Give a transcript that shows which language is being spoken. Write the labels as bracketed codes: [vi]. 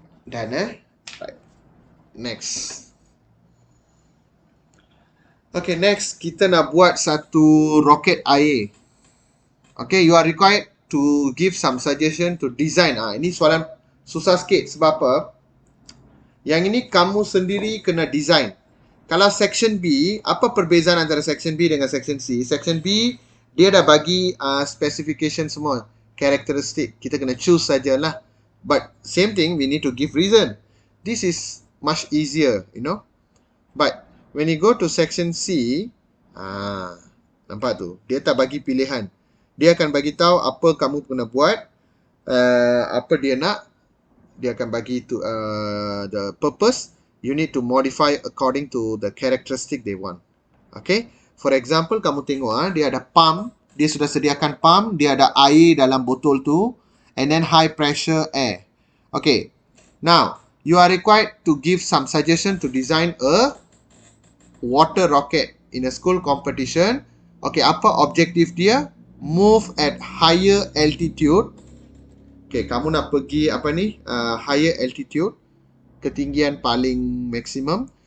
[en] Done, Right. Next. Okay, next [ms] kita nak buat satu roket air. [en] Okay, you are required to give some suggestion to design. [ms] Ini soalan susah sikit sebab apa? Yang ini kamu sendiri kena design. Kalau section B, apa perbezaan antara section B dengan section C? Section B, dia dah bagi specification semua. Characteristic. Kita kena choose sajalah. [en] But same thing, we need to give reason. This is much easier, you know. But when you go to section C, [ms] nampak tu? Dia tak bagi pilihan. Dia akan bagi tahu apa kamu kena buat, apa dia nak. Dia akan bagi tu [en] the purpose. You need to modify according to the characteristic they want. Okay. For example, [ms] kamu tengok dia ada pump. Dia sudah sediakan pump. Dia ada air dalam botol tu. [en] And then high pressure air. Okay. Now, you are required to give some suggestion to design a water rocket in a school competition. [ms] Okay, apa objektif dia? [en] Move at higher altitude. [ms] Okay, kamu nak pergi apa ni? [en] Higher altitude. [ms] Ketinggian paling maksimum.